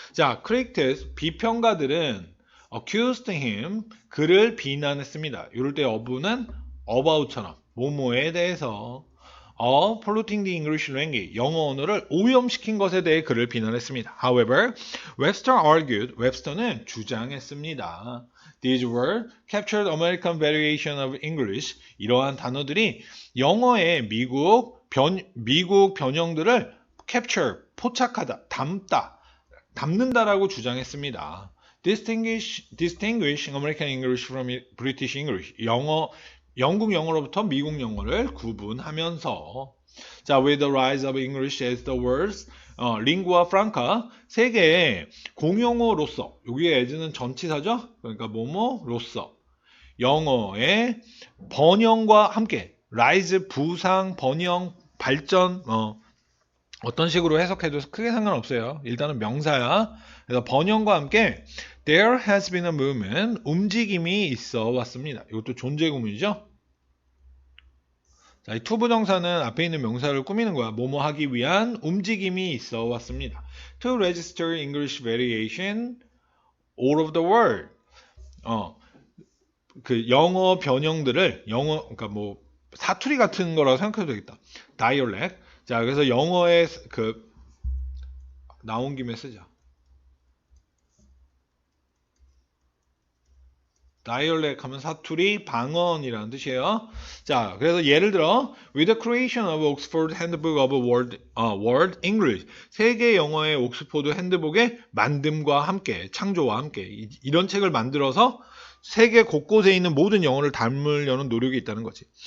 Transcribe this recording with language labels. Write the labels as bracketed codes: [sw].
[ko] 자, critics, 비평가들은 [en] accused him, [ko] 그를 비난했습니다. 이럴 때 of는 about처럼 뭐뭐에 대해서 [en] polluting the English language, [ko] 영어 언어를 오염시킨 것에 대해 그를 비난했습니다. [en] However, Webster argued, [ko] 웹스터는 주장했습니다. [en] These words captured American variation of English. [ko] 이러한 단어들이 영어의 미국 변형들을 capture, 포착하다, 담는다라고 주장했습니다. [en] Distinguishing American English from British English. [ko] 영국 영어로부터 미국 영어를 구분하면서. [en] 자, with the rise of English as the world's lingua franca, [ko] 세계의 공용어로서, 여기에 as는 전치사죠? 그러니까 뭐뭐로서 영어의 번영과 함께, rise, 부상, 번영, 발전, 어떤 식으로 해석해도 크게 상관없어요. 일단은 명사야. 그래서 번영과 함께 [en] there has been a movement, 움직임이 있어 왔습니다. [ko] 이것도 존재 구문이죠. 자, 이 투부정사는 앞에 있는 명사를 꾸미는 거야. 뭐뭐 하기 위한 움직임이 있어 왔습니다. [en] To register English variation all over the world. [ko] 그 영어 변형들을 그러니까 뭐 사투리 같은 거라고 생각해도 되겠다. [en] dialect. [ko] 자, 그래서 영어에 그 나온 김에 쓰자. dialect 하면 사투리, 방언이라는 뜻이에요. 자, 그래서 예를 들어 [en] with the creation of Oxford Handbook of World English, [ko] 세계 영어의 옥스포드 핸드북의 만듦과 함께, 창조와 함께 이런 책을 만들어서 세계 곳곳에 있는 모든 영어를 담으려는 노력이 있다는 거지.